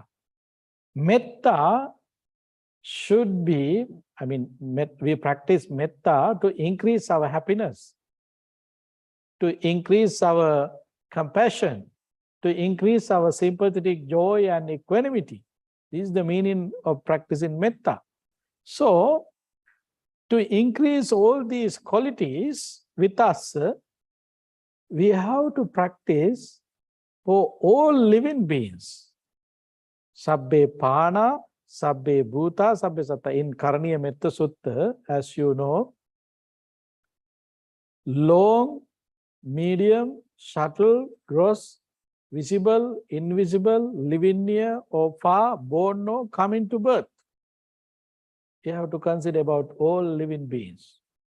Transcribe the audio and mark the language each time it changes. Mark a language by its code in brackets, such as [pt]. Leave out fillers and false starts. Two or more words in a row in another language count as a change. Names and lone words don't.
[en] Metta should be, we practice metta to increase our happiness, to increase our compassion, to increase our sympathetic joy and equanimity. This is the meaning of practicing metta. So, to increase all these qualities with us, we have to practice for all living beings. [pi] Sabbe Pana, Sabbe Bhuta, Sabbe Satta. [en] In Karaniya Metta Sutta, as you know, long, medium, subtle, gross, visible, invisible, living near or far, born or coming to birth. You have to consider about all living beings.